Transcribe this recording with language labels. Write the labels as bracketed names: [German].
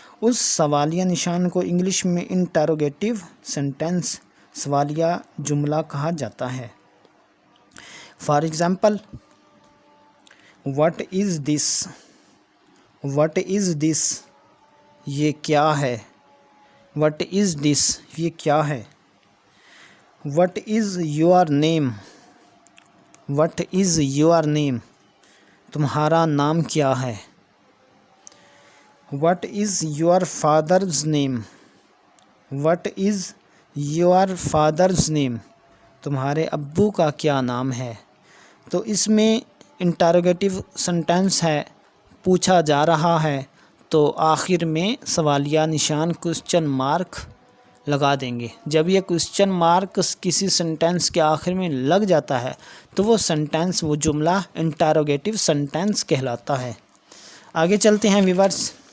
[Urdu] اس سوالیہ نشان کو انگلش میں انٹروگیٹو سینٹینس، سوالیہ جملہ کہا جاتا ہے. [English] For example, What is this? What is this? [Urdu] یہ کیا ہے؟ [English] What is this? [Urdu] یہ کیا ہے؟ [English] What is your name? What is your name? [Urdu] تمہارا نام کیا ہے؟ [English] What is your father's name? What is your father's name? [Urdu] تمہارے ابو کا کیا نام ہے؟ تو اس میں انٹروگیٹو سنٹینس ہے، پوچھا جا رہا ہے، تو آخر میں سوالیہ نشان کوسچن مارک لگا دیں گے۔ جب یہ کوسچن مارک کسی سنٹینس کے آخر میں لگ جاتا ہے تو وہ سنٹینس، وہ جملہ انٹروگیٹو سنٹینس کہلاتا ہے۔ آگے چلتے ہیں ویورز۔